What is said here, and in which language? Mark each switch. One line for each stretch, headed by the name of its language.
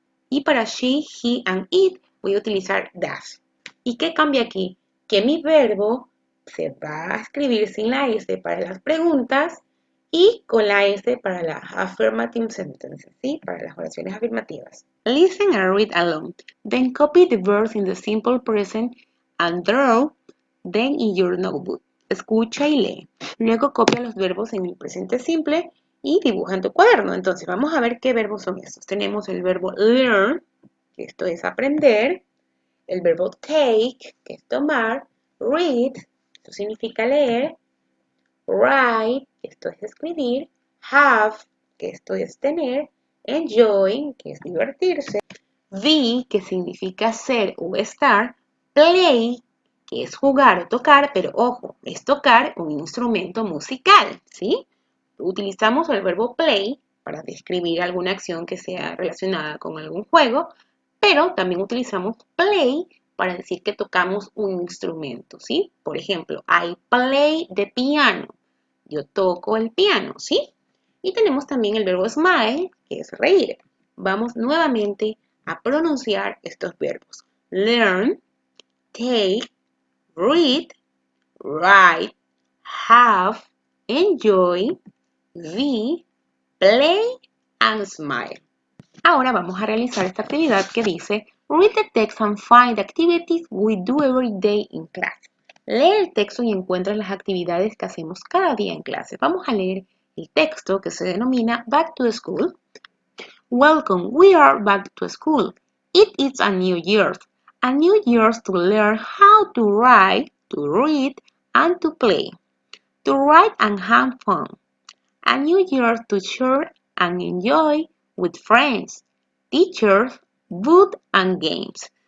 Spanish: Y para she, he and it voy a utilizar does. ¿Y qué cambia aquí? Que mi verbo se va a escribir sin la S para las preguntas y con la S para las affirmative sentences, ¿sí? Para las oraciones afirmativas.
English: Listen and read along. Then copy the verbs in the simple present and draw them in your notebook.
Spanish: Escucha y lee. Luego copia los verbos en el presente simple y dibuja en tu cuaderno. Entonces, vamos a ver qué verbos son estos. Tenemos el verbo learn, que esto es aprender. El verbo take, que es tomar. Read, esto significa leer. Write, que esto es escribir. Have, que esto es tener. Enjoy, que es divertirse. Be, que significa ser o estar. Play, que es jugar o tocar, pero ojo, es tocar un instrumento musical, ¿sí? Utilizamos el verbo play para describir alguna acción que sea relacionada con algún juego, pero también utilizamos play para decir que tocamos un instrumento, ¿sí? Por ejemplo,
English: I play the piano.
Spanish: Yo toco el piano, ¿sí? Y tenemos también el verbo smile, que es reír. Vamos nuevamente a pronunciar estos verbos.
English: Learn, take, read, write, have, enjoy, be, play and smile.
Spanish: Ahora vamos a realizar esta actividad que dice
English: Read the text and find the activities we do every day in class.
Spanish: Lee el texto y encuentra las actividades que hacemos cada día en clase. Vamos a leer el texto que se denomina Back to School.
English: Welcome, we are back to school. It is a new year to learn how to write, to read, and to play. To write and have fun. A new year to share and enjoy with friends, teachers, food and games.